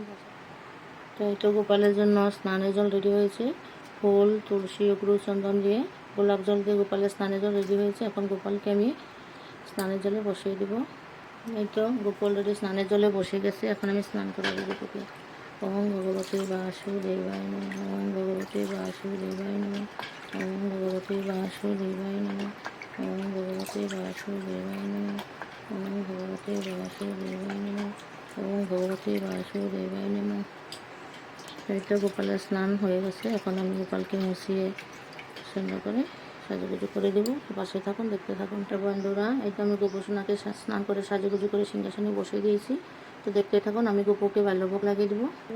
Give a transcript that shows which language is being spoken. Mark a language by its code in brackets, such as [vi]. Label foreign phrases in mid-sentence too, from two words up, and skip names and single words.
[bn] তো এই তো গোপালের জন্য স্নানের জল রেডি হয়েছে। ফুল, তুলসী, অগ্রু, চন্দন দিয়ে, গোলাপ জল দিয়ে গোপালের স্নানের জল রেডি হয়েছে। এখন গোপালকে আমি স্নানের জলে বসিয়ে দেব। এই তো গোপু অলরেডি স্নানের জলে বসে গেছে। এখন আমি স্নান করাবো গোপুকে। [sa] ওম ভগবতী বাসুদেবায় নমঃ, ওম ভগবতী বাসুদেবায় নমঃ, ওম ভগবতী বাসুদেবায় নমঃ, ওম ভগবতী বাসুদেবায় নমঃ, ওম ভগবতী বাসুদেবায় নমঃ, ওম ভগবতী বাসুদেবায় নমঃ। [bn] এই তো গোপালের স্নান হয়ে গেছে। এখন আমি গোপালকে মুছিয়ে সুন্দর করে সাজুগুজু করে দেবো। পাশে থাকুন, দেখতে থাকুন। তো বন্ধুরা, এই তো আমি গোপুসোনাকে স্নান করে সাজুগুজু করে সিংহাসনে বসিয়ে দিয়েছি। তো দেখতে থাকুন। আমি গোপুকে বাল্যভোগ লাগিয়ে দেবো।